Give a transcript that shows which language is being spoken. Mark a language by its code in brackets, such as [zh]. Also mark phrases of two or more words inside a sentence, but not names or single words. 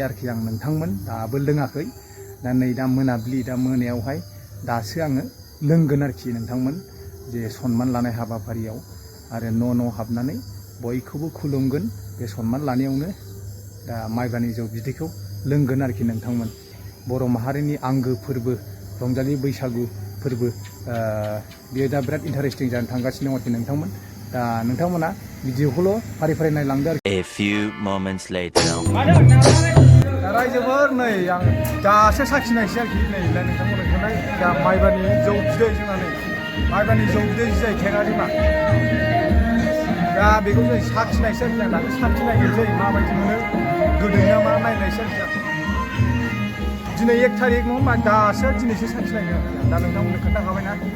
[brx] आरोखि आं नोंथांमोन दाबो लोङाखै दा नै दा मोनाबिलि दा मोनायावहाय दासो आङो लोंगोन आरोखि नोंथांमोन जे सनमान लानाय हाबाफारियाव आरो न' हाबनानै बयखौबो खुलुमगोन बे सनमान लानायावनो दा माइब्रानि जौ बिदैखौ लोंगोन आरोखि नोंथांमोन बर' माहारिनि आंगो फोरबो रंजालि बैसागु फोरबो बेयो दा बिराद इन्टारेस्टिं जानो थांगासिनो दं आरोखि नोंथांमोन दा नोंथांमोना भिडिअखौल' फारि फारि नायलांदो आरोखि [en] A few moments later [brx] रायजोफोर नै आं दासो साखिनायसै आरोखि नै नोंथांमोन ओंखारनाय दा माइब्रानि जौ बिदै जोंना नै माइब्रानि जौ बिदै जि.आइ. टेगआ जोंना दा बेखौ जों साखिनायसै आरोखि आं दासो साखिनायनोसै माबायदि मोनो गोदै ना मा नायनायसै आरोखि आं दिनै 1 तारिख नङा होमबा दासो दिनैसो साखिनायनो दा नोंथांमोननो खोन्थाखाबायना